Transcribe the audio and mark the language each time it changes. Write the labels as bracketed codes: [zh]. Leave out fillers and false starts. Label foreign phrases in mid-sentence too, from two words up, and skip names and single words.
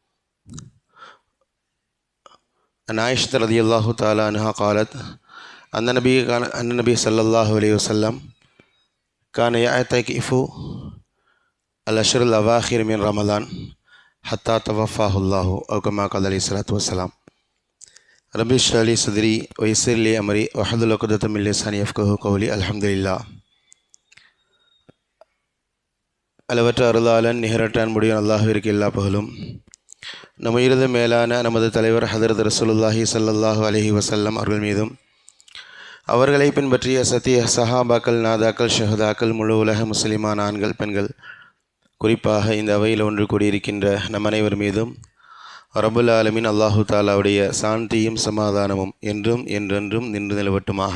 [ar] عن عائشة رضي الله تعالى عنها قالت أن النبي صلى الله عليه وسلم كان يعتكف العشر الأواخر من رمضان حتى توفاه الله أو كما قال عليه الصلاة والسلام. رب اشرح لي صدري ويسر لي أمري واحلل عقدة من لساني يفقهوا قولي. अल्हम्दुलिल्लाह। [ta] அளவற்ற அருளாளன் நிகரற்ற அன்புடையோன் அல்லாஹ்விற்கு எல்லா புகழும். நம் உயிரிழந்த மேலான நமது தலைவர் ஹதரத் [ar] رسول الله صلى الله عليه وسلم [ta] அவர்கள் மீதும் அவர்களை பின்பற்றிய சத்திய சஹாபாக்கள், நாதாக்கள், ஷஹதாக்கள், முழு உலக முஸ்லிமான ஆண்கள், பெண்கள், குறிப்பாக இந்த அவையில் ஒன்று கூடியிருக்கின்ற நம் அனைவர் மீதும் [ar] رب العالمين [ta] அல்லாஹு தாலாவுடைய சாந்தியும் சமாதானமும் என்றும் என்றென்றும் நின்று நிலவட்டுமாக.